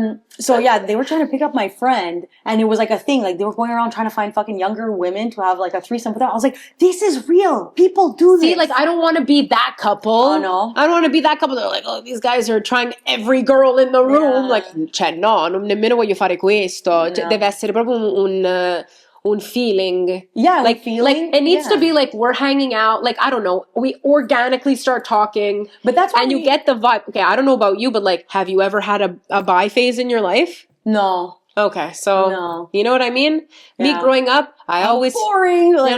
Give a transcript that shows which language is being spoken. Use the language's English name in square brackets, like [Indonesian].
[English] So yeah, they were trying to pick up my friend, and it was like a thing. Like they were going around trying to find fucking younger women to have like a threesome with them. I was like, this is real. People do this. See, like I don't want to be that couple. Oh no. I don't want to be that couple. They're like, oh, these guys are trying every girl in the room. Yeah. Like, [Italian] cioè, no, non nemmeno voglio fare questo. [English] No. [Italian] Cioè, deve essere proprio un feeling. [English] Yeah, like feeling. Like it needs to be like we're hanging out. Like I don't know, we organically start talking. But that's why you get the vibe. Okay, I don't know about you, but like, have you ever had a bi phase in your life? No. Okay, so No. you know what I mean? Yeah. Me growing up, I always boring. Like,